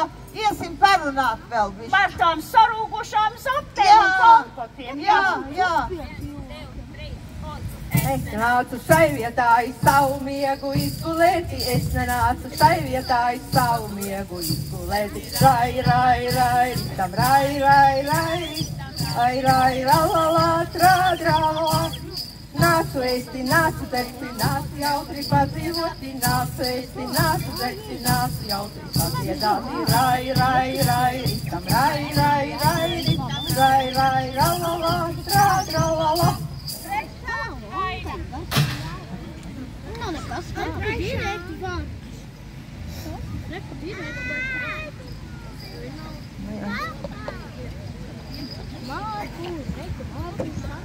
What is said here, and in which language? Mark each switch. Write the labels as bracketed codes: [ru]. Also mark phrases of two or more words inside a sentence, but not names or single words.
[lv] Iesim parunāt vēl bišķi. Par tām sarūgušām zaptēm un kompotiem. Jā. Es nācu šai vietā savu miegu izgulēti. Es nenācu šai vietā savu miegu izgulēti. Rai, tam rai, la, trā. Nācu ēsti, nācu derti, nācu jautri padzīvoti, nācu ēsti, nācu derti, nācu jautri padziedāti. Rai, tam rai, la, trā. Nav nekas, kā direkt vārds. Reku direkt vārds. Māku, reku vārds.